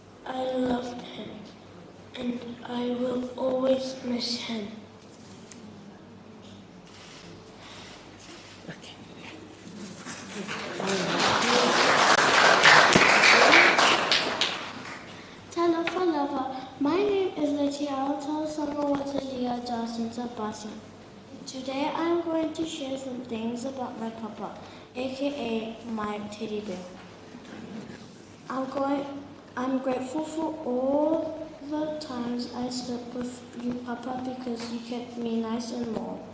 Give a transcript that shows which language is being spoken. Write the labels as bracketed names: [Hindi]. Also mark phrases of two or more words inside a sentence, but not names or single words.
[English] I loved him, and I will always miss him. [Samoan] Talofa lava. [English] My name is Letia Alto Samawatalia Jacinta Basi. Today I'm going to share some things about my papa, aka my teddy bear. I'm grateful for all the times I slept with you, Papa, because you kept me nice and warm.